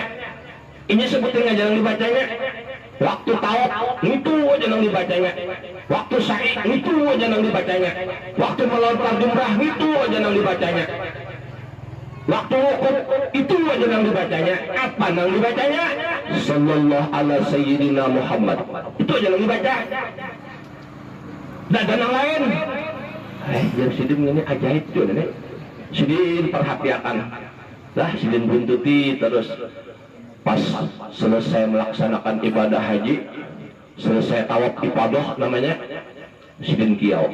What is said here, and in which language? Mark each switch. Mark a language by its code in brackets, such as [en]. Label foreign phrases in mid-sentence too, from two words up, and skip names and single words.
[id] Ini sebutin aja yang dibacanya. Waktu tawaf itu aja yang dibacanya. Waktu sa'i itu aja yang dibacanya. Waktu melontar jumrah itu aja yang dibacanya. Waktu wukuf itu aja yang dibacanya. Apa yang dibacanya? [ar] صلى الله على سيدنا محمد. [id] Itu aja yang dibaca. Dan yang lain. Yang Sidin ini ajaib tuh nih. Sidin perhatikan. Lah Sidin buntuti terus. Pas selesai melaksanakan ibadah haji, selesai [ar] طواف الإفاضة [id] namanya, Sidin kiau.